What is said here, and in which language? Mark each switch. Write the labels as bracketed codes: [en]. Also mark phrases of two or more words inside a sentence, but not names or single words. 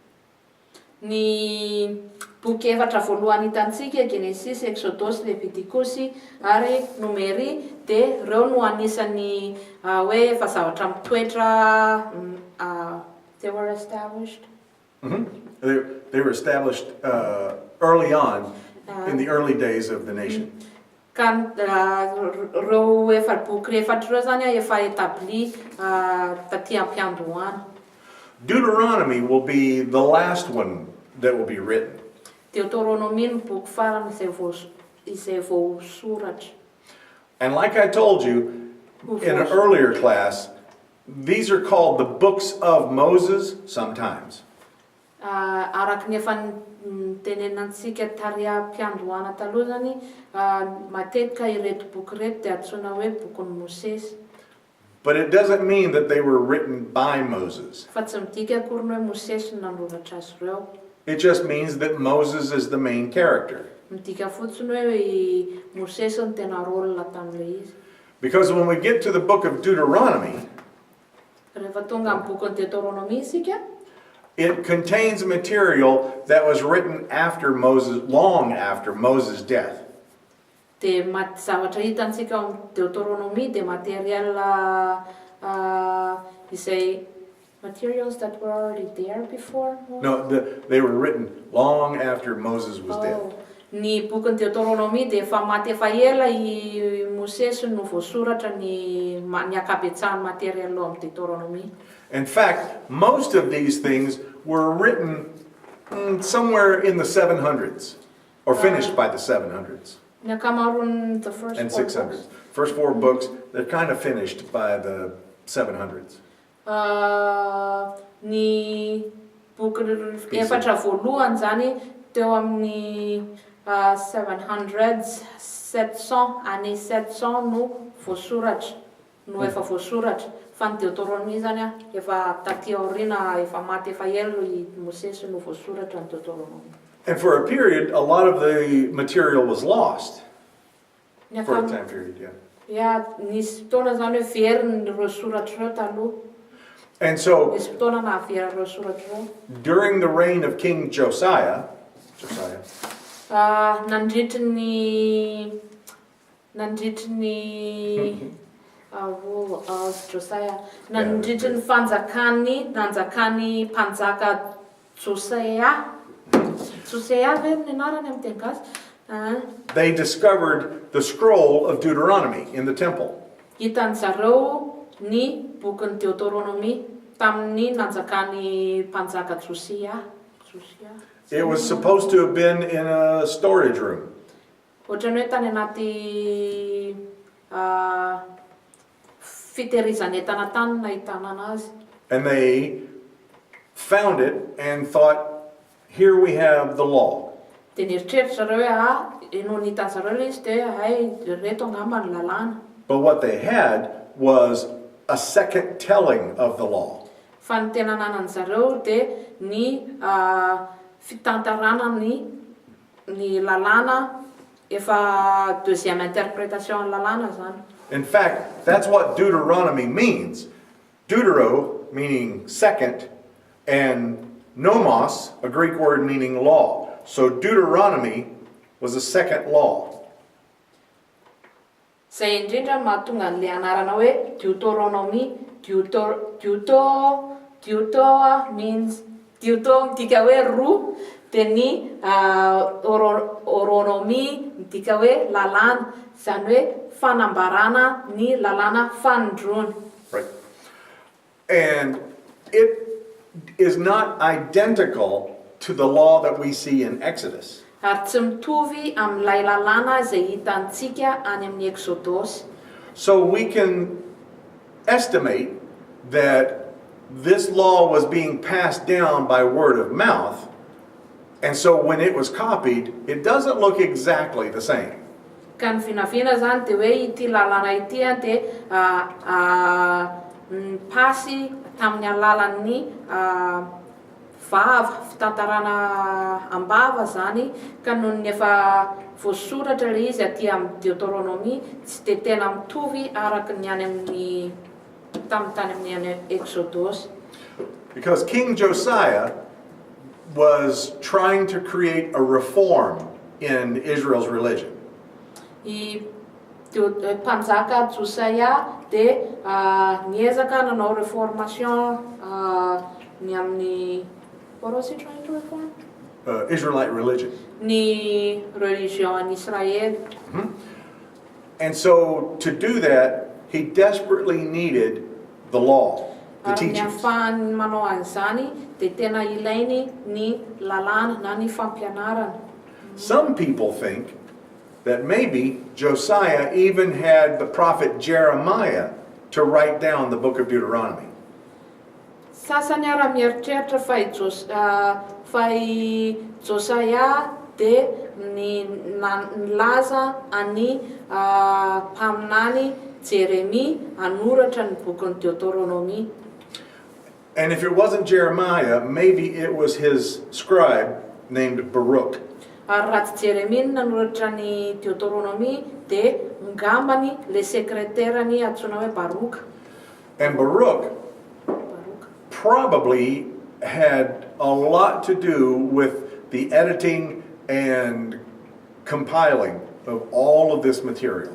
[mg] Ny boky efatra voalohany hitantsika Genesis, Exodus, Leviticus ary Numeri de reo no anisan'ny hoe efa zavatra mitoetra [en] they were established. They were established early on in the early days of the nation. [mg] Ka reo efa boky efatra reo zany efa établi taty am-piandohana. [en] Deuteronomy will be the last one that will be written. [mg] Deuteronomy ny boky farany izay vao soratra. [en] And like I told you in an earlier class, these are called the books of Moses sometimes. [mg] Araky ny efa tenenansika tary am-piandohana taloha zany matetika ireto boky reto de antsoina hoe bokon'ny Mosesy. [en] But it doesn't mean that they were written by Moses. [mg] Fa tsy midika akory hoe Mosesy nanoratra azy reo. [en] It just means that Moses is the main character. [mg] Midika fotsiny hoe Mosesy ny tena rôle tam'le izy. [en] Because when we get to the book of Deuteronomy, [mg] Rehefa tonga amin'ny bokon'ny Deuteronomy isika, [en] it contains material that was written after Moses, long after Moses' death. [mg] de zavatra hitansika ao amin'ny Deuteronomy de material izay [en] materials that were already there before. No, they were written long after Moses was dead. [mg] Ny bokon'ny Deuteronomy de efa maty efa ela I Mosesy no voasoratra ny akabetsahany material ao amin'ny Deuteronomy. [en] In fact, most of these things were written somewhere in the 700s, or finished by the 700s [mg] Ny ankamaroany [en] the first and four 600s. books. First four books, they're kind of finished by the 700s. [mg] Ny boky efatra voalohany zany teo amin'ny 700s, 700, année 700 no voasoratra, no efa voasoratra. Fa ny Deuteronomy zany efa taty aoriana, efa maty efa elo i Mosesy no voasoratra ny Deuteronomy. [en] And for a period, a lot of the material was lost. [mg] Ny [en] For a [mg] akam- [en] time period, yeah. Ya, [mg] nisy fotoana zany hoe very ireo soratra ireo taloha. [en] And so, [mg] Nisy fotoana nahavera ireo soratra ireo. [en] during the reign of King Josiah, [mg] Nandritry Josiah, nandritry ny nanjakany mpanjaka Josiah. Josiah ve ny anarany amin'ny teny gasy? [en] they discovered the scroll of Deuteronomy in the temple. [mg] Hitan zareo ny bokin'ny Deuteronomy tamin'ny nanjakany mpanjaka Josiah. [en] It was supposed to have been in a storage room. [mg] Ohatrany hoe tany anaty fitehirizan'entana tany nahitana anazy. [en] And they found it and thought, here we have the law. [mg] Dia nieritreritra zareo hoe no nihitany zareo ilay izy dia reto angamba ny lalàna. [en] But what they had was a second telling of the law. [mg] Fa ny tena nanany zareo dia ny fitantarana ny lalàna efa [fr] deuxième interprétation [mg] ny lalàna zany. [en] In fact, that's what Deuteronomy means. Deutero, meaning second, and nomos, a Greek word meaning law. So Deuteronomy was a second law. [mg] Zay indrindra mahatonga an'ilay anarana hoe Deuteronomy. Means midika hoe roa, dia ny oronomy midika hoe lalàna, zany hoe fanambarana ny lalàna fanondroana. [en] Right. And it is not identical to the law that we see in Exodus. [mg] Ary tsy mitovy amin'ilay lalàna izay hitantsika any amin'ny Exodus. [en] So we can estimate that this law was being passed down by word of mouth, and so when it was copied, it doesn't look exactly the same. [mg] Ka ny vinavina zany dia hoe ity lalàna ity dia pasy tamin'ny alalan'ny vava, fitantarana ambava zany, ka noho ny efa voasoratra ilay izy aty amin'ny Deuteronomy tsy dia tena mitovy araka ny any amin'ny tany amin'ny Exodus. [en] Because King Josiah was trying to create a reform in Israel's religion. [mg] I mpanjaka Josiah dia niezaka nanao reformation ny amin'ny [en] what was he trying to reform? Israelite religion. [mg] Ny religion any Israel. [en] And so to do that, he desperately needed the law, the [mg] Ary ny [en] teachings. [mg] ahafahany manao an'izany dia tena ilainy ny lalàna na ny fampianarana. [en] Some people think that maybe Josiah even had the prophet Jeremiah to write down the book of Deuteronomy. [mg] Sasany ara mieritreritra fa i Josiah dia nilaza any mpaminany Jeremy hanoratra ny bokin'ny Deuteronomy. [en] And if it wasn't Jeremiah, maybe it was his scribe named Baruch. [mg] Ary raha tsy Jeremy nanoratra ny Deuteronomy dia ngambany le sekreterany antsoina hoe Baruch. [en] And Baruch probably had a lot to do with the editing and compiling of all of this material.